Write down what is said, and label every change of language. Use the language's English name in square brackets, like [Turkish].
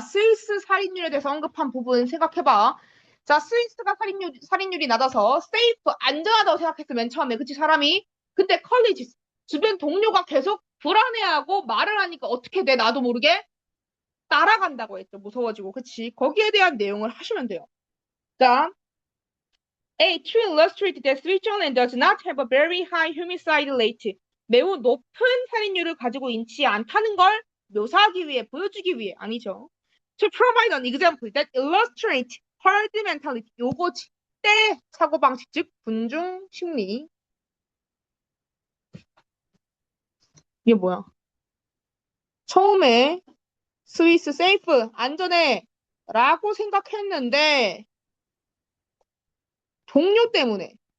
[Korean] 스위스 살인율에 대해서 언급한 부분 생각해봐. 자, 스위스가 살인율이 낮아서 세이프, 안전하다고 생각했어, 맨 처음에. 그치, 사람이? 근데 컬리지, 주변 동료가 계속 불안해하고 말을 하니까 어떻게 돼? 나도 모르게 따라간다고 했죠. 무서워지고. 그치? 거기에 대한 내용을 하시면 돼요. 자, A. [English] To illustrate that Switzerland does not have a very high homicide rate. [Korean] 매우 높은 살인율을 가지고 있지 않다는 걸 묘사하기 위해, 보여주기 위해, 아니죠. [English] To provide an example that illustrate herd mentality. [Korean] 요거 때 사고방식, 즉, 군중 심리. 이게 뭐야? 처음에 스위스 세이프, 안전해 라고 생각했는데 동료 때문에